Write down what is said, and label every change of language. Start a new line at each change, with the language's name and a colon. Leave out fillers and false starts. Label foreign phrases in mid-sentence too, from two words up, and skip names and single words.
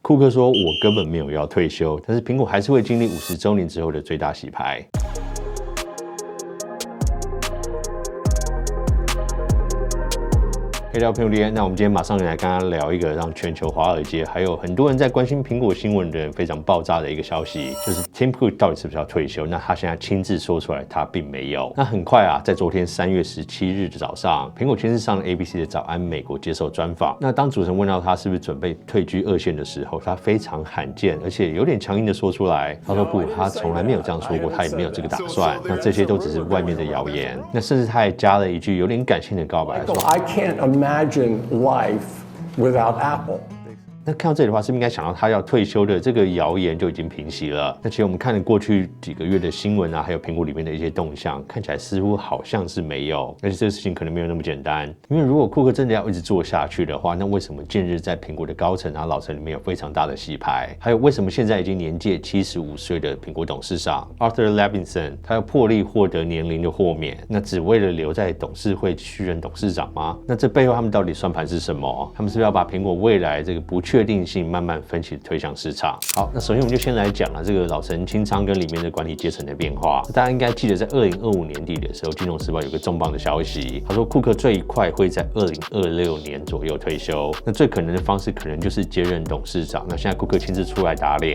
Chinese: 庫克說：“我根本沒有要退休，但是蘋果還是會經歷50週年之後的最大洗牌。” 聊蘋果貼，那我們今天馬上來跟大家聊一個讓全球華爾街還有很多人在關心蘋果新聞的人非常爆炸的一個消息，就是 Tim Cook 到底是不是要退休？那他現在親自說出來，他並沒有。那很快啊，在昨天3月17日的早上，蘋果親自上了 ABC 的早安美國接受專訪。那當主持人問到他是不是準備退居二線的時候，他非常罕見而且有點強硬的說出來，他說不，他從來沒有這樣說過，他也沒有這個打算。那這些都只是外面的謠言。那甚至他還加了一句有點感性的告白，說
English: I can't imagine life without Apple.
Chinese: 那看到這裡的話，是不是應該想到他要退休的這個謠言就已經平息了？那其實我們看了過去幾個月的新聞啊，還有蘋果裡面的一些動向，看起來似乎好像是沒有，而且這個事情可能沒有那麼簡單。因為如果庫克真的要一直做下去的話，那為什麼近日在蘋果的高層啊、老層裡面有非常大的洗牌？還有為什麼現在已經年屆75歲的蘋果董事長 Arthur Levinson，他要破例獲得年齡的豁免，那只為了留在董事會續任董事長嗎？那這背後他們到底算盤是什麼？他們是不是要把蘋果未來這個不確定性慢慢分期推向市場？好，那首先我们就先來講了這個老陳清倉跟裡面的管理階層的變化。大家應該記得，在2025年底的時候，《金融時報》有個重磅的消息，他說庫克最快會在2026年左右退休。那最可能的方式可能就是接任董事長。那現在庫克親自出來打臉。